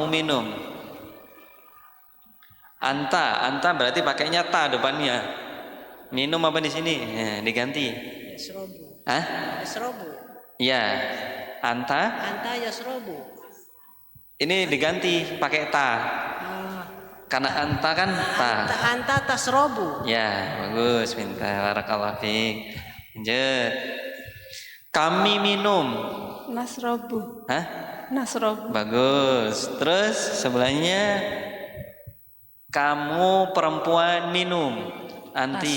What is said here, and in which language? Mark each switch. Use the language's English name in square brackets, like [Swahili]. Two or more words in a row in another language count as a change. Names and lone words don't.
[Indonesian] Anta berarti pakainya ta depannya. Minum apa di sini? Nah, diganti. Yasrobu. Hah? Yasrobu. Ya. Anta yasrobu. ini diganti pakai ta. Karena anta kan ta. [Arabic] أنت تشرب. [Indonesian] Ya, bagus, pintar. [Arabic] بارك الله فيك. [Indonesian] Lanjut. Kami minum. Nasrobu. Hah? Nasrobu. Bagus. Terus sebelahnya kamu perempuan minum. Anti.